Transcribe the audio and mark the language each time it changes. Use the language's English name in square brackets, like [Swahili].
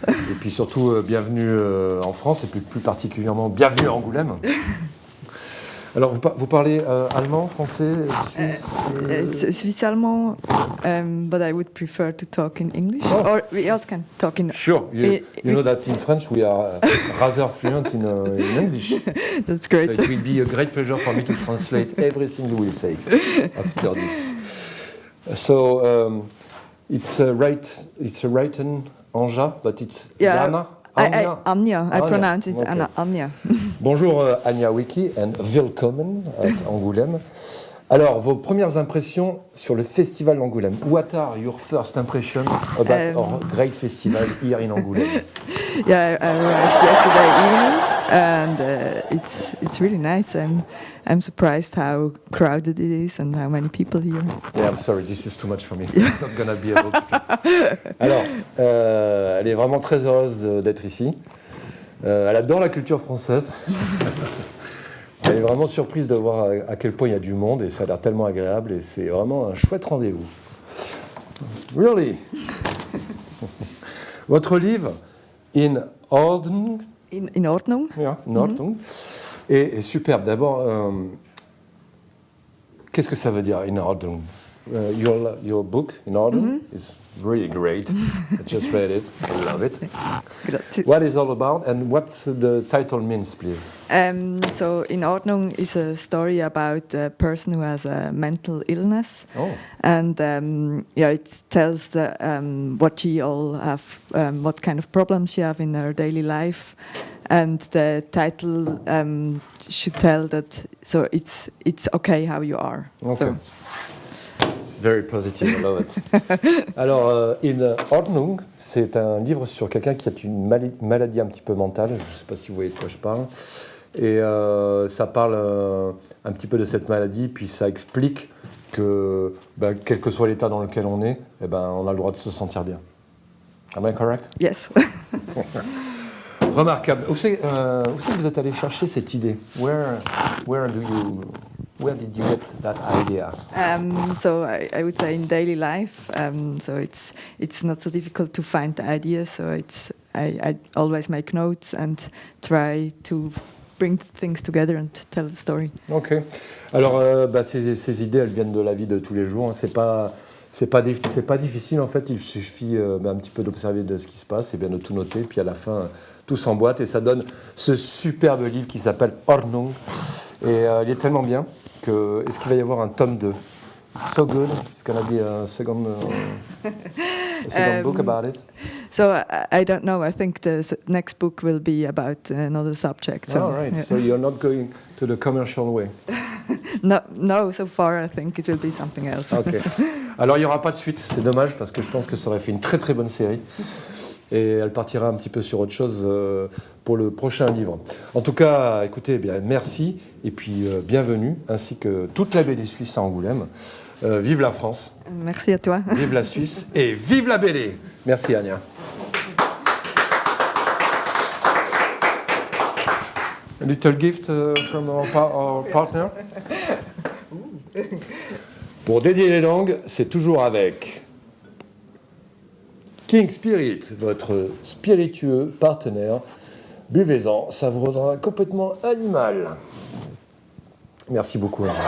[French] Et puis surtout, bienvenue en France, et plus particulièrement, bienvenue à Angoulême. Alors, vous parlez allemand, français, suisse? [English] Suisse-allemand, but I would prefer to talk in English. Oh. Or we also can talk in... Sure. You know that in French we are rather fluent in English. That's great. So it will be a great pleasure for me to translate everything you will say after this. So, it's written Anja, but it's Jana. Anya. I pronounce it okay. Anya. Bonjour Anya Wiki and welcome at Angoulême. [French] Alors, vos premières impressions sur le festival d'Angoulême. [English] What are your first impressions about our great festival here in Angoulême? Yeah, I arrived yesterday evening, and it's really nice. I'm surprised how crowded it is and how many people here. Yeah, I'm sorry, this is too much for me. I'm not gonna be able to. [French] Alors, elle est vraiment très heureuse d'être ici. Elle adore la culture française. Elle est vraiment surprise de voir à quel point il y a du monde et ça a l'air tellement agréable et c'est vraiment un chouette rendez-vous. [English] Really? [French] Votre livre, In Ordnung. [German] In Ordnung. [French] Yeah, in Ordnung. Est superbe. D'abord, qu'est-ce que ça veut dire, In Ordnung? [English] Your book, In Ordnung, is really great. I just read it. I love it. [Italian] Grazie. [English] What is it all about and what the title means, please? So, In Ordnung is a story about a person who has a mental illness. Oh. And it tells what she all have, what kind of problems she have in her daily life. And the title should tell that, so it's okay how you are. Okay. So. Very positive, I love it. [French] Alors, In Ordnung, c'est un livre sur quelqu'un qui a une maladie un petit peu mentale. Je ne sais pas si vous voyez de quoi je parle. Et ça parle un petit peu de cette maladie, puis ça explique que, quel que soit l'état dans lequel on est, on a le droit de se sentir bien. [English] Am I correct? Yes. [French] Remarquable. Où c'est que vous êtes allé chercher cette idée? [English] Where did you get that idea? So I would say in daily life. So it's not so difficult to find the ideas. So I always make notes and try to bring things together and tell the story. Ok. [French] Alors ces idées, elles viennent de la vie de tous les jours. Hein. C'est pas difficile en fait. Il suffit un petit peu d'observer de ce qui se passe et bien de tout noter. Puis à la fin, tout s'emboîte et ça donne ce superbe livre qui s'appelle Ordnung. Et il est tellement bien que est-ce qu'il va y avoir un tome 2? [English] So good. It's going to be a second book about it. So I don't know. I think the next book will be about another subject. So, all right. Yeah. So you're not going to the commercial way. No, so far I think it will be something else. Ok. [French] Alors il n'y aura pas de suite, c'est dommage parce que je pense que ça aurait fait une très très bonne série. Et elle partira un petit peu sur autre chose pour le prochain livre. En tout cas, écoutez, bien, merci et puis bienvenue, ainsi que toute la BD suisse à Angoulême. Vive la France, Merci à toi. vive la Suisse et vive la BD. Merci Anya. [English] A little gift from our partner. [French] Pour dédier les langues, c'est toujours avec King Spirit, votre spiritueux partenaire. Buvez-en, ça vous rendra complètement animal. Merci beaucoup.